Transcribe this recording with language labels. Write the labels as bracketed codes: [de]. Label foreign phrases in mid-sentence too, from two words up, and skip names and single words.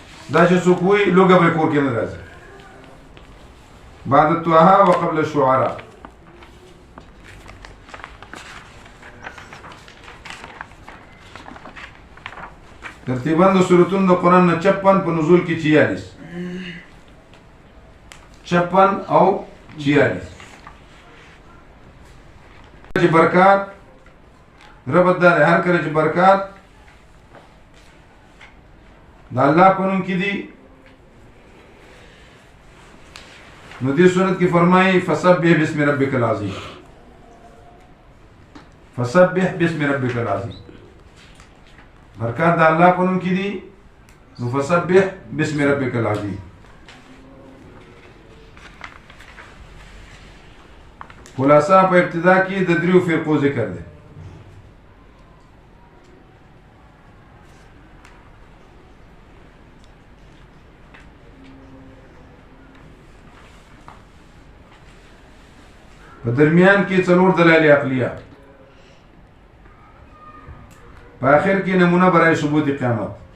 [ps] دا چې څوک وایي لوږه به کور کې نه راځي. [ar] بعد الطه وقبل الشعراء. [ps] ترتیباً د سورتونو د قرآن نه 56 په نزول کې 46 56 او 46 چې برکات ربط دار هر کله چې برکات د الله په نوم کې دي نو دې سورت کې فرمایي [ar] فسبح بسم ربک العظیم. فسبح بسم ربک العظیم [ps] برکات د الله په نوم کې دي نو [ar] فسبح بسم ربک العظیم. [ps] خلاصہ په ابتدا کې د دریو فرقو ذکر دی. په درمیان کې څلور دلایل عقلیه، په آخر کې نمونه برای ثبوت قیامت.